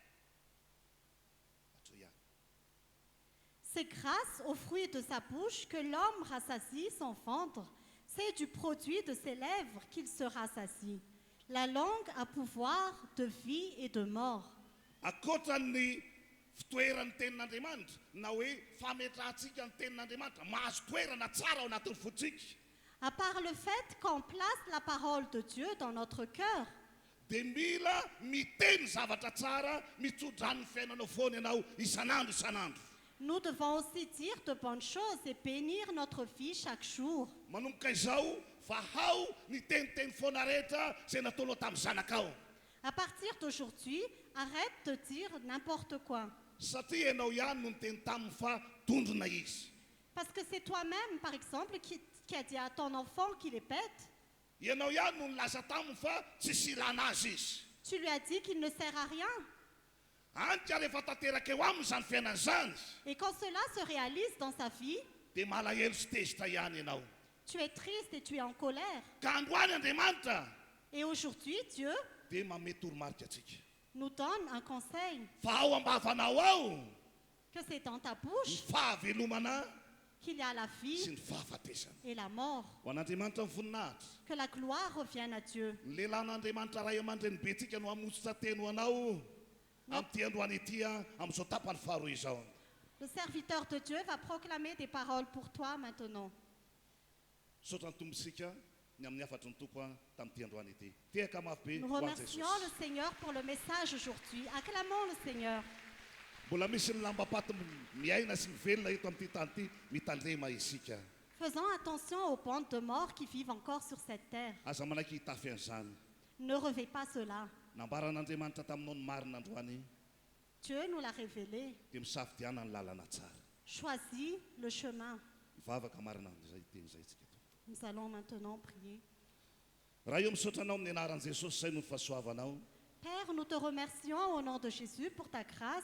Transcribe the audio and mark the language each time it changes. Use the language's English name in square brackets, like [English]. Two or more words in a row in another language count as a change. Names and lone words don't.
[French] C'est grâce au fruit de sa bouche que l'homme rassasie son ventre. C'est du produit de ses lèvres qu'il se rassasie. La langue a pouvoir de vie et de mort. [Malagasy] Akoatran'ny fitoeran'ny tenin'Andriamanitra na hoe fametrahantsika ny tenin'Andriamanitra mahazo toerana tsara ao anatin'ny fotsika. [French] À part le fait qu'on place la parole de Dieu dans notre cœur, [Malagasy] Dia mila miteny zavatra tsara mitsodrany fiainanao foana ianao isanandro isanandro. [French] nous devons aussi dire de bonnes choses et bénir notre vie chaque jour. [Malagasy] Manomboka izao fa hao ny teniteny foana rehetra zay nataonao tamin'ny zanakao. [French] À partir d'aujourd'hui, arrête de dire n'importe quoi. [Malagasy] Satria ianao ihany no niteny taminy fa tondrona izy. [French] Parce que c'est toi-même, par exemple, qui a dit à ton enfant qu'il est bête. [Malagasy] Ianao ihany no nilaza taminy fa tsy silana azy izy. [French] Tu lui as dit qu'il ne sert à rien. [Malagasy] Antika rehefa tanteraka eo aminy zany fiainany zany [French] Et quand cela se réalise dans sa vie, [Malagasy] dia malahelo sy tezitra ihany ianao. [French] tu es triste et tu es en colère. [Malagasy] Ka androany Andriamanitra [French] Et aujourd'hui, Dieu [Malagasy] dia mamety toromarika atsika. [French] nous donne un conseil, [Malagasy] Fa ao am-bavanao ao [French] que c'est dans ta [Malagasy] ny [French] bouche [Malagasy] fahavelomana [French] qu'il y a la [Malagasy] sy [French] vie [Malagasy] ny fahafatesana. [French] et la mort. [Malagasy] Ho an'Andriamanitra ny voninahitra. [French] Que la gloire revienne à Dieu. [Malagasy] Ny lehilahin'Andriamanitra ray aman-dreny betsika no hamosotra teny ho anao amin'ity androany ity amin'izao tapany faharoa izao. [French] Le serviteur de Dieu va proclamer des paroles pour toi maintenant. [Malagasy] Saotra ny tombontsika ny amin'ny afatry ny tompo tamin'ity androany ity. Tehaka mafy be [French] Nous [Malagasy] ho an'i [French] remercions [Malagasy] Jesosy. [French] le Seigneur pour le message aujourd'hui. Acclamons le Seigneur. [Malagasy] Mbola misy ny lambapaty miaina sy mivelona eto amin'ity tany ity mitandrema isika. [French] Faisons attention aux bandes de morts qui vivent encore sur cette terre. [Malagasy] Aza manaiky hitafy an'izany. [French] Ne revêt pas cela. [Malagasy] Nambaran'Andriamanitra taminao ny marina androany [French] Dieu nous l'a révélé. [Malagasy] dia misafidiana ny lalana tsara. [French] Choisis le chemin. [Malagasy] Mivavaka marina izay teny izay tsika eto. [French] Nous allons maintenant prier. [Malagasy] Raha io misaotra anao amin'ny anaran'i Jesosy zay no fahasoavanao. [French] Père, nous te remercions au nom de Jésus pour ta grâce.